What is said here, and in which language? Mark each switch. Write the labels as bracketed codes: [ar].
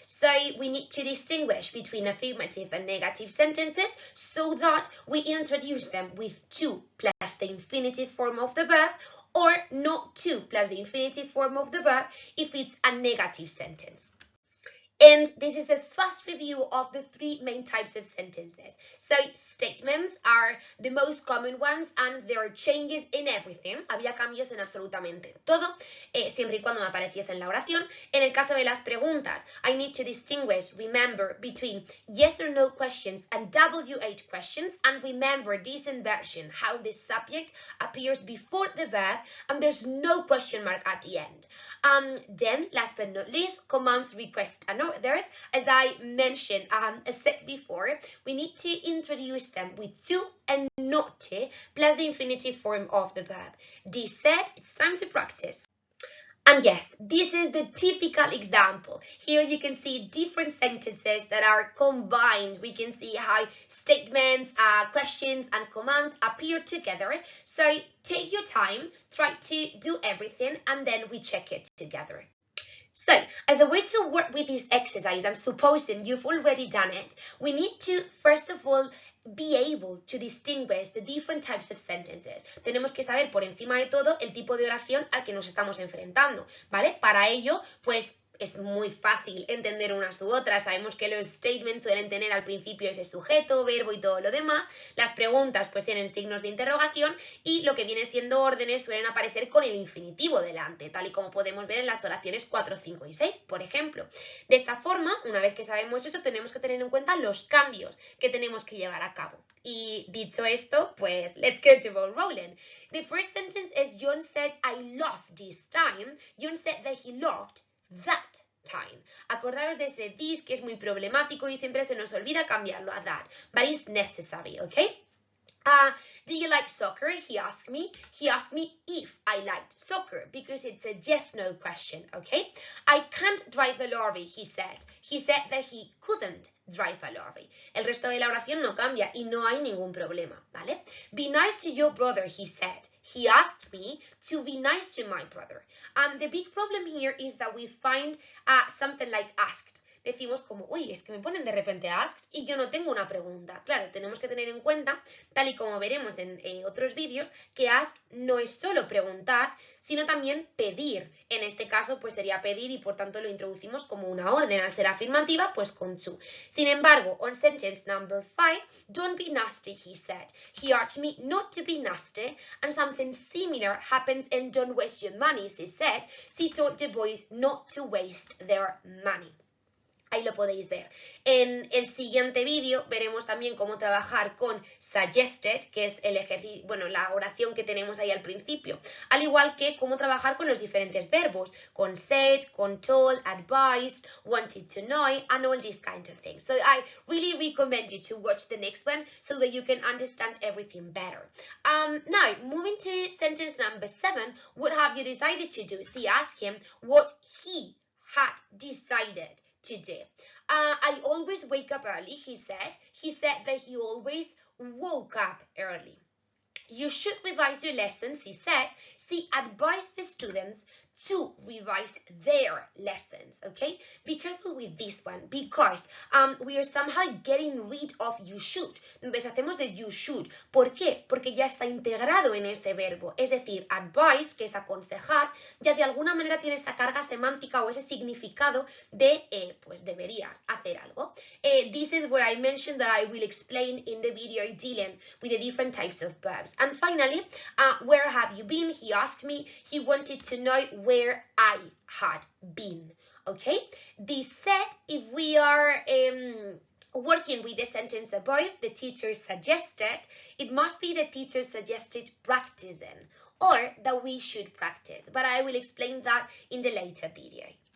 [en] So we need to distinguish between affirmative and negative sentences so that we introduce them with to plus the infinitive form of the verb or not to plus the infinitive form of the verb if it's a negative sentence. And this is a fast review of the three main types of sentences. So statements are the most common ones and there are changes in everything. [es] Había cambios en absolutamente todo, siempre y cuando me apareciese en la oración. En el caso de las preguntas, [en] I need to distinguish, remember, between yes or no questions and WH questions, and remember this inversion, how the subject appears before the verb and there's no question mark at the end. Then, last but not least, commands, requests, and orders. As I mentioned a step before, we need to introduce them with to and not to, plus the infinitive form of the verb. This said, it's time to practice. And yes, this is the typical example. Here you can see different sentences that are combined. We can see how statements, questions, and commands appear together. So take your time, try to do everything, and then we check it together. So, as a way to work with this exercise, and supposing you've already done it, we need to, first of all, be able to distinguish the different types of sentences. [es] Tenemos que saber por encima de todo el tipo de oración al que nos estamos enfrentando, ¿vale? Para ello, pues es muy fácil entender unas u otras. Sabemos que los statements suelen tener al principio ese sujeto, verbo y todo lo demás. Las preguntas pues tienen signos de interrogación y lo que viene siendo órdenes suelen aparecer con el infinitivo delante, tal y como podemos ver en las oraciones 4, 5 y 6, por ejemplo. De esta forma, una vez que sabemos eso, tenemos que tener en cuenta los cambios que tenemos que llevar a cabo. Y dicho esto, pues [en] let's get the ball rolling. The first sentence is John said, I loved this time. John said that he loved that time. [es] Acordaros de ese this que es muy problemático y siempre se nos olvida cambiarlo a that, [en] but it's necessary, okay? Do you like soccer? He asked me. He asked me if I liked soccer because it's a yes-no question, okay? I can't drive a lorry, he said. He said that he couldn't drive a lorry. [es] El resto de la oración no cambia y no hay ningún problema, ¿vale? [en] Be nice to your brother, he said. He asked me to be nice to my brother. The big problem here is that we find something like asked. [es] Decimos como, uy, es que me ponen de repente asked y yo no tengo una pregunta. Claro, tenemos que tener en cuenta, tal y como veremos en otros vídeos, que ask no es solo preguntar, sino también pedir. En este caso, pues sería pedir y por tanto lo introducimos como una orden. Al ser afirmativa, pues con to. Sin embargo, [en] on sentence number 5, don't be nasty, he said. He urged me not to be nasty, and something similar happens in Don't Waste Your Money, she said. She told the boys not to waste their money. [es] Ahí lo podéis ver. En el siguiente vídeo veremos también cómo trabajar con suggested, que es el ejercicio, bueno, la oración que tenemos ahí al principio, al igual que cómo trabajar con los diferentes verbos, con said, con told, advised, wanted to know, [en] and all these kinds of things. So I really recommend you to watch the next one so that you can understand everything better. Now, moving to sentence number 7, what have you decided to do? She asked him what he had decided to do. I always wake up early, he said. He said that he always woke up early. You should revise your lessons, he said. She advised the students to revise their lessons, okay? Be careful with this one because we are somehow getting rid of you should. [es] Nos deshacemos de [en] you should. [es] ¿Por qué? Porque ya está integrado en ese verbo. Es decir, advise, que es aconsejar, ya de alguna manera tiene esa carga semántica o ese significado de, pues deberías hacer algo. [en] This is where I mentioned that I will explain in the video dealing with the different types of verbs. And finally, where have you been? He asked me. He wanted to know where I had been, okay? This said, if we are working with the sentence above, the teacher suggested, it must be the teacher suggested practicing or that we should practice, but I will explain that in the later video.